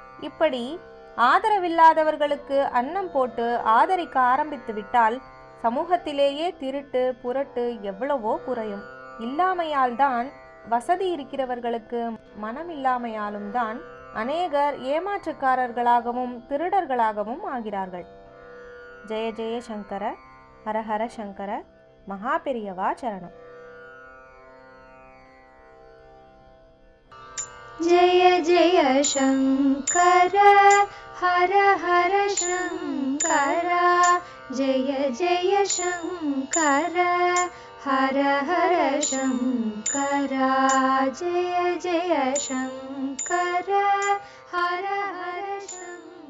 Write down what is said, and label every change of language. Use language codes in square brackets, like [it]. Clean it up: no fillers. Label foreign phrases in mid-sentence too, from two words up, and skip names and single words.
[ta] இப்படி ஆதரவில்லாதவர்களுக்கு அன்னம் போட்டு ஆதரிக்க ஆரம்பித்து விட்டால் சமூகத்திலேயே திருட்டு புரட்டு எவ்வளவோ குறையும். இல்லாமையால் தான் வசதி இருக்கிறவர்களுக்கு மனமில்லாமையாலும் தான் அநேகர் ஏமாற்றுக்காரர்களாகவும் திருடர்களாகவும் ஆகிறார்கள். ஜெய ஜெய சங்கர, ஹரஹர சங்கர, மகாபெரியவா சரணம். [sa] जय जय शङ्कर हर हर शङ्कर, जय जय शङ्कर हर हर शङ्कर, जय जय शङ्कर हर हर शङ्कर।